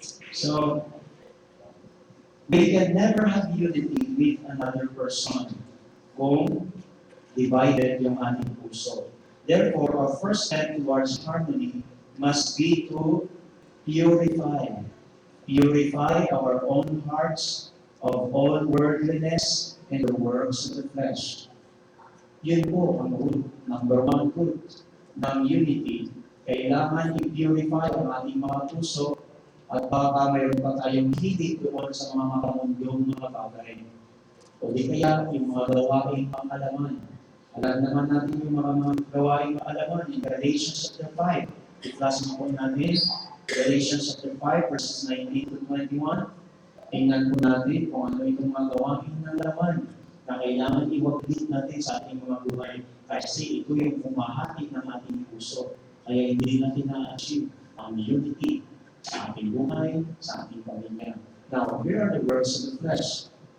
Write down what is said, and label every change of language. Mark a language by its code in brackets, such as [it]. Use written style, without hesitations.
[en] So, we can never have unity with another person [tl] kung divided yung ating puso. [en] Therefore, our first step towards harmony must be to purify. Purify our own hearts of all worldliness and the works of the flesh. [tl] Yun po ang root, number one root ng unity. Kailangan i-purify ang ating mga puso at baka mayroon pa tayong hilig doon sa mga makamundong mga bagay. O di kaya yung mga gawaing pang-alaman. Alam naman natin yung mga gawaing pang-alaman in Galatians chapter 5. I-class mo po natin, Galatians chapter 5, verses 19 to 21. Tingnan po natin kung ano itong mga gawain ng laman na kailangan iwaglit natin sa ating mga buhay. Kasi ito yung pumahati ng ating puso. Kaya hindi natin na-achieve ang unity sa ating buhay, sa ating pamilya. [en] Now, here are the works of the flesh.